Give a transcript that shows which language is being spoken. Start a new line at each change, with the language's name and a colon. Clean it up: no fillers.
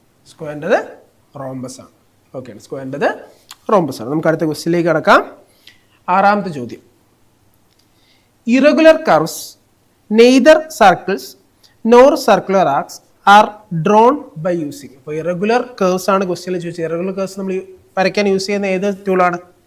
Malayalam: സ്ക്വയറിൻ്റെത് rhombus ആണ്. Okay, സ്ക്വയറിൻ്റെത് rhombus ആണ്. നമുക്ക് അടുത്ത ക്വസ്റ്റ്യനിലേക്ക് കടക്കാം. ആറാമത്തെ ചോദ്യം,
English: Irregular curves neither circles nor circular arcs are drawn by using.
Malayalam: അപ്പോൾ ഇറഗുലർ കേർവ്സ് ആണ് ക്വസ്റ്റ്യനിൽ ചോദിച്ചത്. ഇറഗുലർ കേർവ്സ് നമ്മൾ വരയ്ക്കാൻ യൂസ് ചെയ്യുന്ന ഏത് ടൂളാണ്?